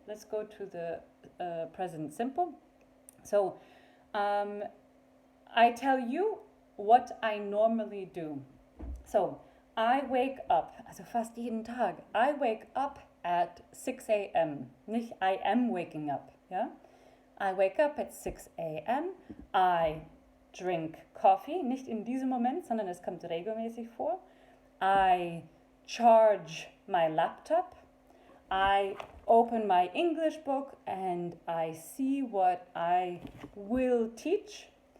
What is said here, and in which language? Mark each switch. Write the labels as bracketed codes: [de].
[en] Let's go to the present simple. So I tell you what I normally do. So I wake up, [de] also fast jeden Tag. [en] I wake up at 6 a.m. [de] Nicht [en] I am waking up. [de] Ja? [en] I wake up at 6 a.m. [de] I drink coffee, nicht in diesem Moment, sondern es kommt regelmäßig vor. [en] I charge my laptop. I open my English book and I see what I will teach.